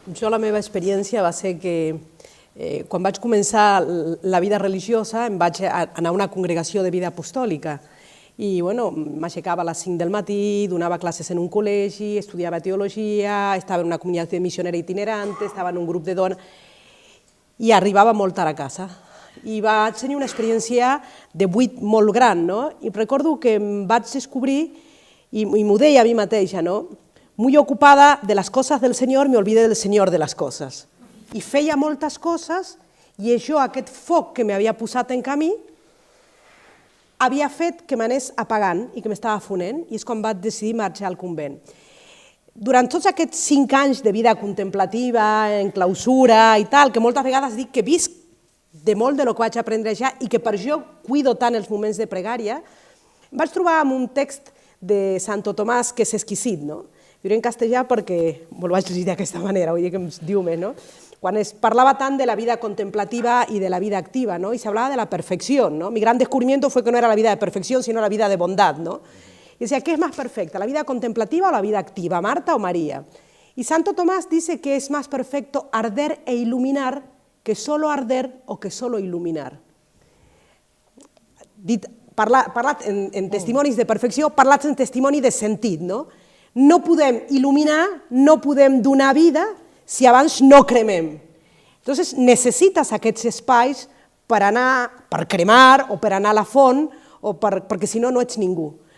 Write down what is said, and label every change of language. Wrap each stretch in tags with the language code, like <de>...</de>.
<ca>Jo, la meva experiència va ser que quan vaig començar la vida religiosa em vaig anar a una congregació de vida apostòlica i m'aixecava a les 5 del matí, donava classes en un col·legi, estudiava teologia, estava en una comunitat de missionera itinerante, estava en un grup de dones i arribava molt tard a casa. I vaig tenir una experiència de buit molt gran, no? I recordo que em vaig descobrir, i m'ho deia a mi mateixa, no?</ca> <es>Muy ocupada de las cosas del Señor, me olvidé del Señor de las cosas.</es> <ca>I feia moltes coses i això, aquest foc que m'havia posat en camí, havia fet que m'anés apagant i que m'estava fonent, i és quan vaig decidir marxar al convent. Durant tots aquests 5 anys de vida contemplativa, en clausura i tal, que moltes vegades dic que visc de molt de lo que vaig aprendre ja i que per això cuido tant els moments de pregària, em vaig trobar amb un text de Santo Tomàs que és exquisit, no? Diré en castellà perquè me'l vaig llegir d'aquesta manera, vull dir que em diu més, no? Quan es parlava tant</ca> <es>de la vida contemplativa y de la vida activa, ¿no? Y se hablaba de la perfección, ¿no? Mi gran descubrimiento fue que no era la vida de perfección, sino la vida de bondad, ¿no? Y decía, ¿qué es más perfecta, la vida contemplativa o la vida activa, Marta o María? Y Santo Tomás dice que es más perfecto arder e iluminar que solo arder o que solo iluminar.</es> <ca>Parlat en testimonis de perfecció, parlats en testimoni de sentit, no? No podem il·luminar, no podem donar vida si abans no cremem. Entonces, necessites aquests espais per cremar o per anar a la font, perquè si no, no ets ningú.</ca>